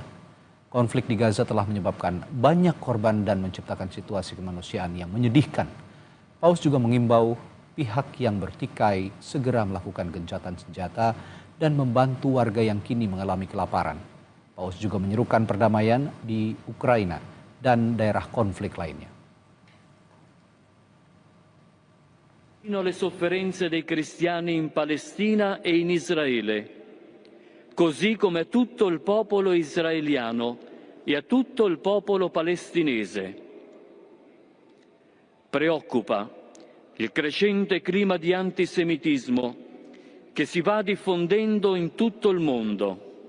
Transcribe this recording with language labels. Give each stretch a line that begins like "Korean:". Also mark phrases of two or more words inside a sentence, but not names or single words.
Indonesian: Konflik di Gaza telah menyebabkan banyak korban dan menciptakan situasi kemanusiaan yang menyedihkan." Paus juga mengimbau pihak yang bertikai segera melakukan gencatan senjata dan membantu warga yang kini mengalami kelaparan. Paus juga menyerukan perdamaian di Ukraina dan daerah konflik lainnya.
Italian: Le sofferenze dei cristiani in Palestina e in Israele, così come a tutto il popolo israeliano e a tutto il popolo palestinese. Preoccupa il crescente clima di antisemitismo che si va diffondendo in tutto il mondo.